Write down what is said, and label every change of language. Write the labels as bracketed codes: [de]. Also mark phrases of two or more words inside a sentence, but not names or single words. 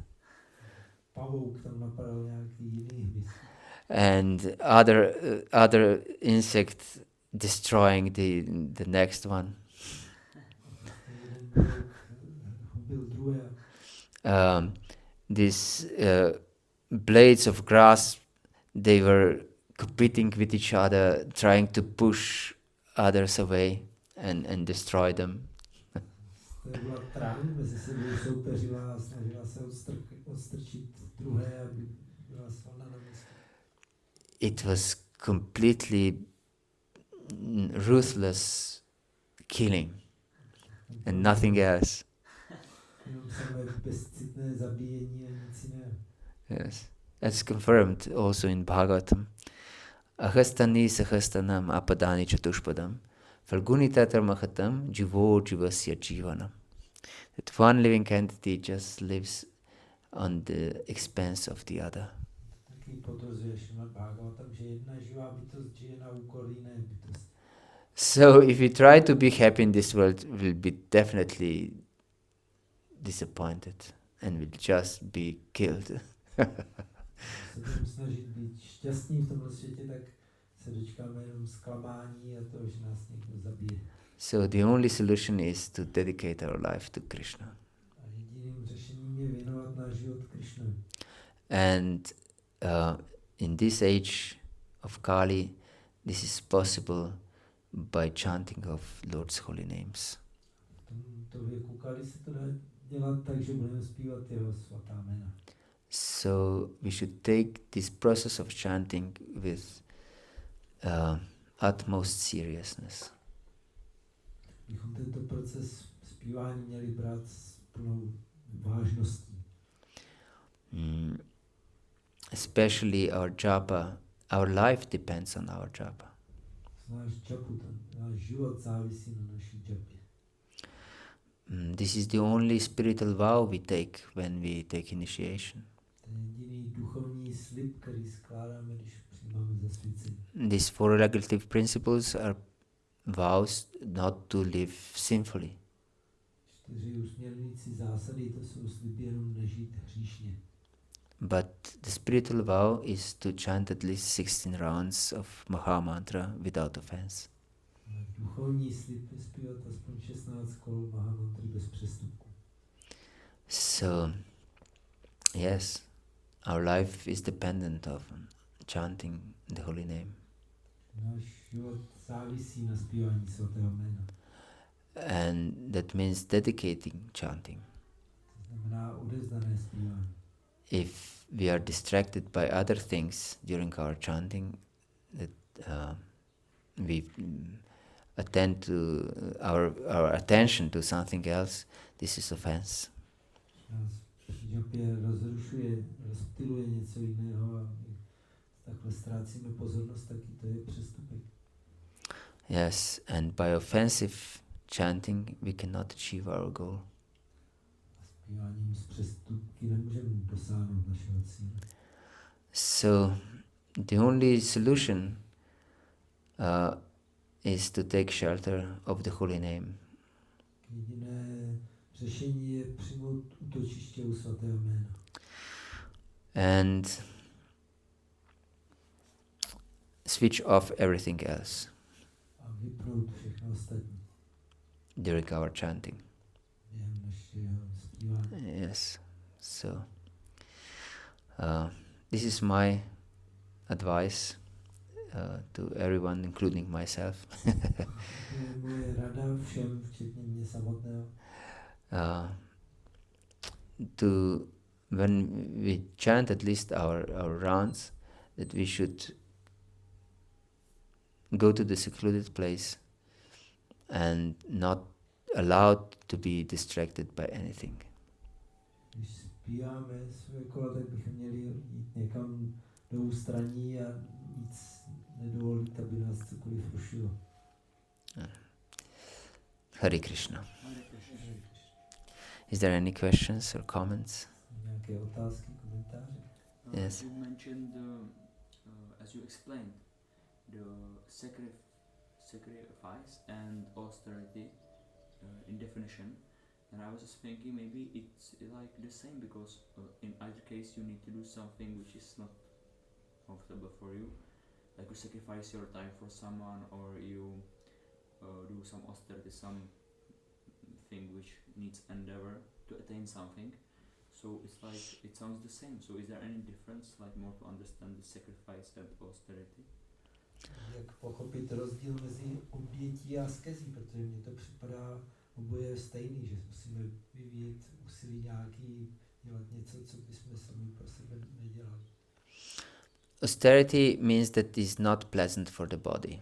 [cs] Pavouk tam napadal nějaký jiný hmyz. [en] and other insect destroying the next one. [cs] Jeden pavouk hubil druhé. [en] These blades of grass, they were competing with each other, trying to push others away and destroy them. [cs] To byla trávy, mezi sebou soupeřila a snažila se odstrčit druhé, aby byla svalna na místě. [en] It was completely ruthless killing and nothing else. [cs] Jenom samé bezcitné zabíjení a nic jiného. [en] Yes, that's confirmed also in Bhagavatam. [sa] अहस्तानि सहस्तानाम् अपदानि चतुष्पदाम् फल्गूनि तत्र महतां जीवो जीवस्य जीवनम्. [en] That one living entity just lives on the expense of the other. [cs] Taky potvrzuje Šrimad Bhagavatam, že jedna živá bytost žije na úkor jiné bytosti. [en] So if we try to be happy in this world, we'll be definitely disappointed and we'll just be killed. [cs] Se budeme snažit být šťastní v tomto světě, tak se dočkáme jenom zklamání a to, že nás někdo zabije. [en] So the only solution is to dedicate our life to Krishna. [cs] A jediným řešením je věnovat náš život Krišnovi. [en] And in this age of Kali, this is possible by chanting of Lord's holy names. [cs] V tomto věku Kali se to dá dělat tak, že budeme zpívat jeho svatá jména. [en] So we should take this process of chanting with utmost seriousness. [cs] Bychom tento proces zpívání měli brát s plnou vážností. [en] Especially our japa, our life depends on our japa. [cs] Náš džapu, náš život závisí na naší džapě. [en] This is the only spiritual vow we take when we take initiation. [cs] To je jediný duchovní slib, který skládáme, když přijímáme zasvěcení. [en] These four regulative principles are vows not to live sinfully. [cs] 4 usměrňující zásady, to jsou sliby jenom nežít hříšně. [en] But the spiritual vow is to chant at least 16 rounds of Maha Mantra without offense. [cs] Duchovní slib je zpívat aspoň 16 kol Mahamantry bez přestupku. [en] So, yes, our life is dependent of chanting the holy name. [cs] Náš život závisí na zpívání svatého jména. [en] And that means dedicating chanting. [cs] To znamená odevzdané zpívání. [en] If we are distracted by other things during our chanting, that we attend to our attention to something else, this is offense. [cs] Nás při jopě rozrušuje, rozptyluje něco jiného a my takhle ztrácíme pozornost, taky to je přestupek. [en] Yes, and by offensive chanting we cannot achieve our goal. [cs] Zpíváním z přestupky nemůžeme dosáhnout našeho cíle. [en] So the only solution is to take shelter of the holy name. [cs] Jediné řešení je přijmout útočiště u svatého jména. [en] And switch off everything else [cs] A vypnout všechno ostatní [en] during our chanting. [cs] během našeho zpívání. [en] Yes. So this is my advice to everyone, including myself. [cs] To je moje rada všem, včetně mě samotného. [en] To when we chant at least our rounds, that we should go to the secluded place and not allowed to be distracted by anything. [cs] Když zpíváme své kola, tak bychom měli jít někam do ústraní a nic nedovolit, aby nás cokoliv rušilo. Hare Krishna. Hare Krishna. [en] Is there any questions or comments? [cs] Nějaké otázky, komentáře? [en] Yes. You mentioned, as you explained, the sacrifice and austerity in definition, and I was just thinking maybe it's like the same, because in either case you need to do something which is not comfortable for you, like you sacrifice your time for someone, or you do some austerity, something which needs endeavor to attain something. So it's like, it sounds the same. So is there any difference, like more to understand the sacrifice and austerity? [cs] Jak pochopit rozdíl mezi obětí a askezí, protože mně to připadá oboje stejný, že musíme vyvíjet úsilí nějaký, dělat něco, co bychom sami pro sebe nedělali. [en] Austerity means that it is not pleasant for the body